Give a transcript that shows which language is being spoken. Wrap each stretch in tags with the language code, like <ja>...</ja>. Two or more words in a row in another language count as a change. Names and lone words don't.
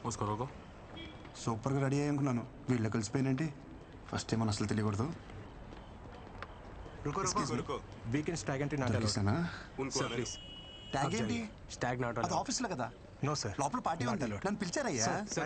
<hi>उसको रोको.</hi> <te>సూపర్గా రెడీ అయ్యి అనుకున్నాను, వీళ్ళు కలిసిపోయినంటే</te> <en>first time</en> <te>అసలు తెలియకూడదు.</te> <hi>रुको रुको रुको.</hi> <en>weekend stag entry not allowed. ఉनको sir please.</en> <te>ట్యాగ్ ఏంటి?</te> <en>stag not</en> <te>అది</te> <en>अलाउड.</en> <te>ఆఫీస్లో కదా,</te> <en>no sir.</en> <te>లోపల పార్టీ</te> <en>Not</en> <te>ఉంది,</te> <en>allowed.</en> <te>నన్ను పిలిచారయ్యా.</te> <hi>सर</hi>